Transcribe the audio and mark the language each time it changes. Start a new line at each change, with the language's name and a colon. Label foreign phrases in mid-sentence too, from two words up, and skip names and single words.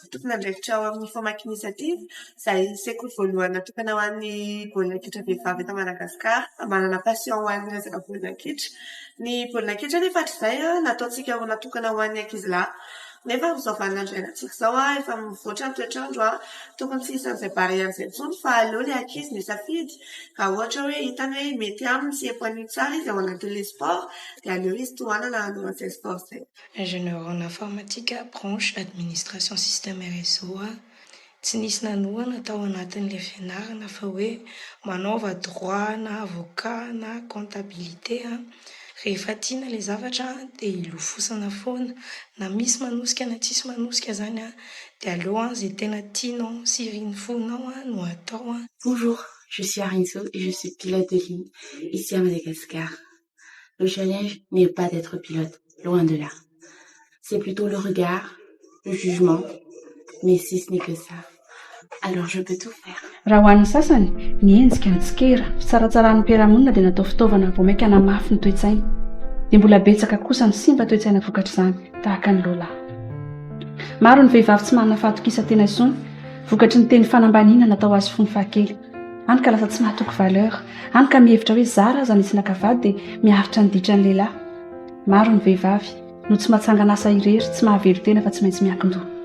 Malagasy: tokony andraikitra ao amin'ny famaky initiative izay sekoly voalohany natokana ho an'ny baolina kitra vehivavy eto Madagasikara manana passion ho an'ny resaka baolina kitra ny baolina kitra nefa hatr'izay nataontsika ho natokana ho an'ny ankizilahy nefa izao vaninandro iainantsika izao efa mivoatra ny toetrandro tokony tsy hisy an'izay barrière izay intsony fa aleo ilay ankizy ny safidy raha ohatra hoe hitany hoe mety aminy sy épanouir tsara izy ao anatin'ilay sport dia aleo izy tohanana hanao an'izay sport izay.
French: Ingénieur en informatique branche administration système
Malagasy: RSO tsy nisy nanoana tao anatin'ilay fianarana fa hoe manaova droit na avocat na comptabilité rehefa tiana ilay zavatra dia ilofosana foana na misy manosika na tsisy manosika zany dia aleo izay tena tianao sy riny fonao no atao.
French: Bonjour, je suis Arinso et je suis pilote de ligne ici à Madagascar. Le challenge n'est pas d'être pilote, loin de là. C'est plutôt le regard, le jugement, mais si ce n'est que ça, alors je peux tout faire.
Malagasy: Raha ho an'ny sasany nienjika ny tsikera fitsaratsarany mpiarahamonina dia natao fitaovana vao maika hanamafy ny toe-tsaina dia mbola betsaka kosa ny simba toe-tsaina vokatra izany tahaka ny lola maro ny vehivavy tsy manana fahatokisa tena intsony vokatry ny teny fanambaniana natao azy fony fahakely any ka lasa tsy mahatoko valeur any ka mihevitra hoe zara aza nisy nakavady dia miaritra ny ditra ny lehilahy maro ny vehivavy no tsy mahatsangana asa irery tsy mahavelo tena fa tsy maintsy miankin-doha